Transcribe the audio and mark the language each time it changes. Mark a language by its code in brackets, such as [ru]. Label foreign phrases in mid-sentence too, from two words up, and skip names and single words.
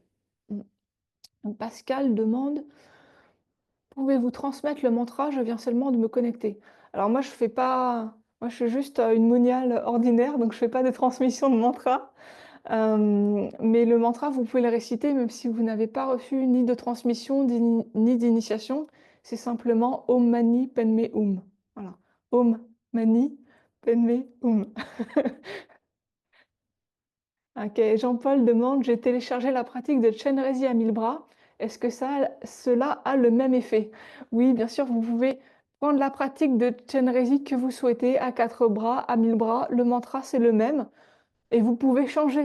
[fr] Pascal demande, pouvez-vous transmettre le mantra? Je viens seulement de me connecter. Alors moi, je fais pas, moi, je suis juste une moniale ordinaire, donc je fais pas de transmission de mantra. Mais le mantra, vous pouvez le réciter même si vous n'avez pas reçu ni de transmission ni d'initiation. C'est simplement [sa] ॐ मणि पद्मे हूँ. [fr] Voilà. [sa] ॐ मणि पद्मे हूँ. [fr] Ok, Jean-Paul demande, j'ai téléchargé la pratique de Chenrezig à 1000 bras. Est-ce que cela a le même effet? Oui, bien sûr, vous pouvez prendre la pratique de Chenrezig que vous souhaitez à 4 bras, à 1000 bras. Le mantra, c'est le même. Et vous pouvez changer.